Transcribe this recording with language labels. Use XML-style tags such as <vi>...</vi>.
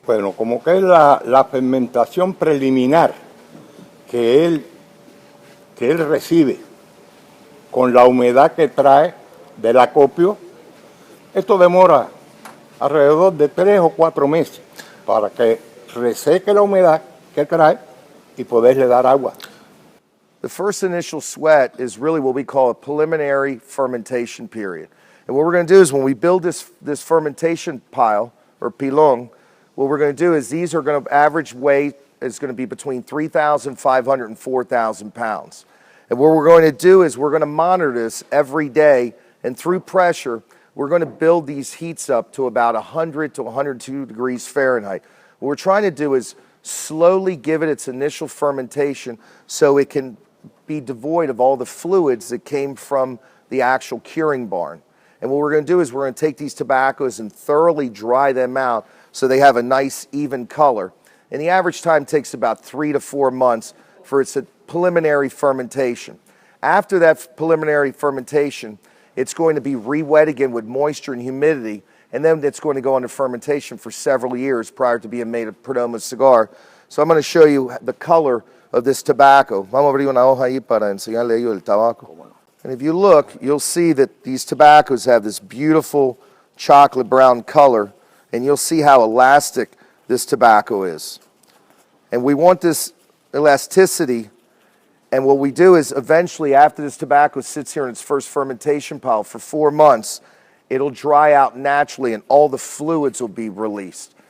<es>Bueno, como que es la fermentación preliminar que él recibe con la humedad que trae del acopio, esto demora alrededor de 3 o 4 meses para que reseque la humedad que trae y poderle dar agua.</es> <en>The first initial sweat is really what we call a preliminary fermentation period. And what we're going to do is when we build this fermentation pile or pilon, what we're going to do is these are going to average weight is going to be between 3,500 and 4,000 pounds. And what we're going to do is we're going to monitor this every day, and through pressure, we're going to build these heats up to about 100 to 102 degrees Fahrenheit. What we're trying to do is slowly give it its initial fermentation so it can be devoid of all the fluids that came from the actual curing barn. And what we're going to do is we're going to take these tobaccos and thoroughly dry them out so they have a nice even color. And the average time takes about 3 to 4 months for its preliminary fermentation. After that preliminary fermentation, it's going to be re-wet again with moisture and humidity, and then it's going to go into fermentation for several years prior to being made a Perdomo cigar. So I'm going to show you the color of this tobacco.</en> <es>Vamos a abrir una hoja ahí para enseñarle a ellos el tabaco.</es> <en>And if you look, you'll see that these tobaccos have this beautiful chocolate brown color, and you'll see how elastic this tobacco is. And we want this elasticity, and what we do is eventually after this tobacco sits here in its first fermentation pile for 4 months, it'll dry out naturally and all the fluids will be released.</en>